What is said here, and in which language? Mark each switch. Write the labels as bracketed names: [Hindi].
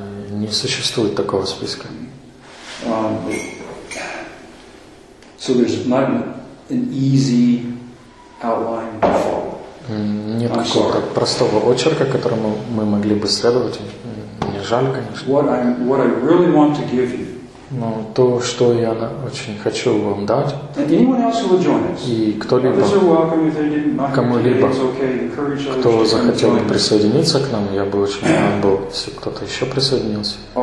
[Russian] Не существует такого списка. [English] So there's not an easy outline to follow. [Russian] Нет какого-то простого очерка, которому мы могли бы следовать. Мне жаль, конечно. [English] What I really want to give you. [Russian] Но то, что я очень хочу вам дать. [English] And anyone else who will join us. [Russian] И кто-либо, кому-либо, кто захотел присоединиться к нам, я бы очень рад был, если кто-то еще присоединился.